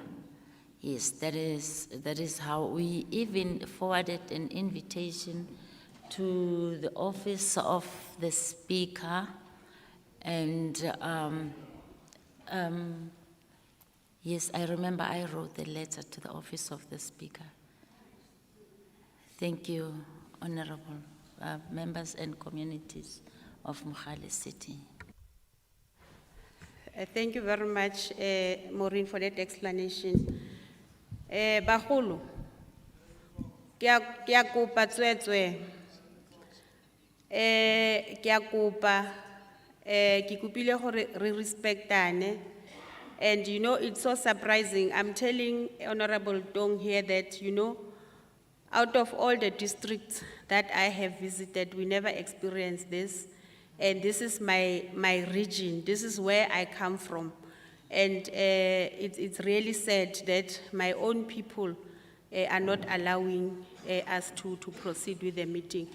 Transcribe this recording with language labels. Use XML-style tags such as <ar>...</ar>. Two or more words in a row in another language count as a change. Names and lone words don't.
<en>Yes, that is how we even forwarded an invitation to the office of the Speaker, and yes, I remember I wrote the letter to the office of the Speaker. Thank you, Honorable members and communities of Mogale City. Thank you very much, Maureen, for that explanation.</en> <tn>Bagolo, kia kopa tswetswe. Kia kopa, ki kopile gore re respectane.</tn> <en>And you know, it's so surprising. I'm telling Honorable Dong here that, you know, out of all the districts that I have visited, we never experienced this. And this is my region. This is where I come from. And it's really sad that my own people are not allowing us to proceed with the meeting.</en>